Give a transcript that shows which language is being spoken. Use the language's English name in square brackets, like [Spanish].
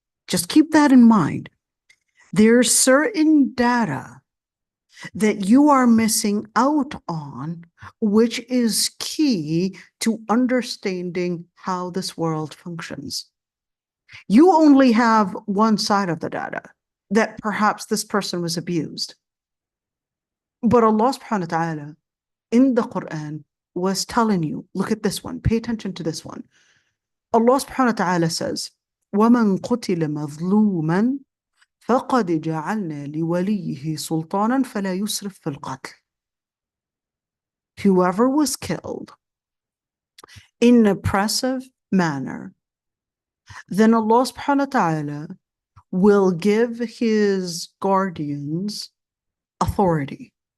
[English] Just keep that in mind. There's certain data that you are missing out on, which is key to understanding how this world functions. You only have one side of the data, that perhaps this person was abused. But Allah subhanahu wa ta'ala in the Quran was telling you, look at this one, pay attention to this one. Allah subhanahu wa ta'ala says, [Arabic] وَمَنْ قُتِلَ مَظْلُومًا فَقَدْ جَعَلْنَا لِوَلِيِّهِ سُلْطَانًا فَلَا يُسْرِفْ فِي الْقَتْلِ. [English] Whoever was killed in an oppressive manner, then Allah subhanahu wa ta'ala will give his guardians authority.